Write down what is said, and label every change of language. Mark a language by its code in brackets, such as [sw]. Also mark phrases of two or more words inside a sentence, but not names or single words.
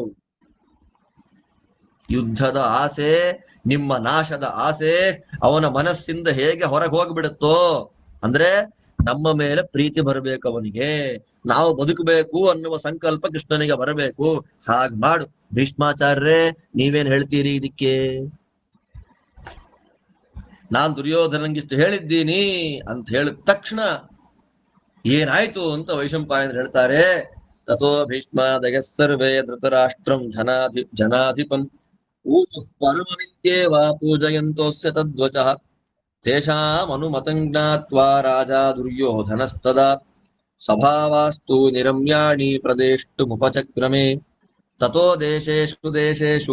[kn] ಯುದ್ಧದ ಆಸೆ, ನಿಮ್ಮ ನಾಶದ ಆಸೆ ಅವನ ಮನಸ್ಸಿಂದ ಹೇಗೆ ಹೊರಗೆ ಹೋಗ್ಬಿಡುತ್ತೋ, ಅಂದ್ರೆ ನಮ್ಮ ಮೇಲೆ ಪ್ರೀತಿ ಬರಬೇಕು ಅವನಿಗೆ, ನಾವು ಬದುಕಬೇಕು ಅನ್ನುವ ಸಂಕಲ್ಪ ಕೃಷ್ಣನಿಗೆ ಬರಬೇಕು. ಹಾಗೆ ಮಾಡು ಭೀಷ್ಮಾಚಾರ್ಯರೇ, ನೀವೇನ್ ಹೇಳ್ತೀರಿ ಇದಕ್ಕೆ? ನಾನ್ ದುರ್ಯೋಧನಂಗಿಷ್ಟು ಹೇಳಿದ್ದೀನಿ ಅಂತ ಹೇಳಿದ ತಕ್ಷಣ ಏನಾಯ್ತು ಅಂತ ವೈಶಂಪಾಯನರು ಹೇಳ್ತಾರೆ. [sa] ತಥೋ ಭೀಷ್ಮಾದಯ ಸರ್ವೇ ಧೃತರಾಷ್ಟ್ರಂ ಜನಾಧಿಪಂ ಊಚುಃ ಪರಮನಿತ್ಯೇವ ಪೂಜಯಂತೋಸ್ಯ ತದ್ವಚಃ ತೇಷಾಮನುಮತಂ ಜ್ಞಾತ್ವಾ ರಾಜಾ ದುರ್ಯೋಧನಸ್ತದಾ ಸಭಾವಾಸ್ತು ನಿರಮ್ಯಾಣಿ ಪ್ರದೇಷ್ಟುಮುಪಚಕ್ರಮೆ ತಥೋ ದೇಶೇಷು